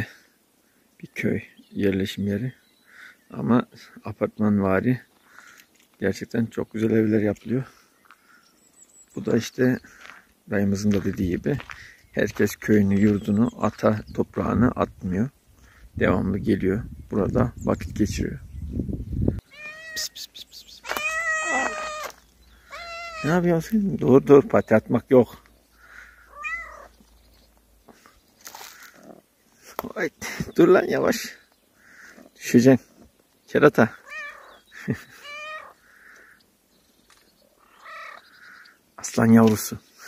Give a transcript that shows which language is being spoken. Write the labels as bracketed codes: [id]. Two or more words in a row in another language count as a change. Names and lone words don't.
[tr] Bir köy yerleşim yeri. Ama apartmanvari. Gerçekten çok güzel evler yapılıyor. Bu da işte dayımızın da dediği gibi herkes köyünü, yurdunu, ata toprağını atmıyor. Devamlı geliyor. Burada vakit geçiriyor. Pis, pis, pis, pis, pis. Ne yapıyorsun? Dur dur, pati atmak yok. Ay, dur lan yavaş. Düşeceksin. Kerata. Aslan yavrusu.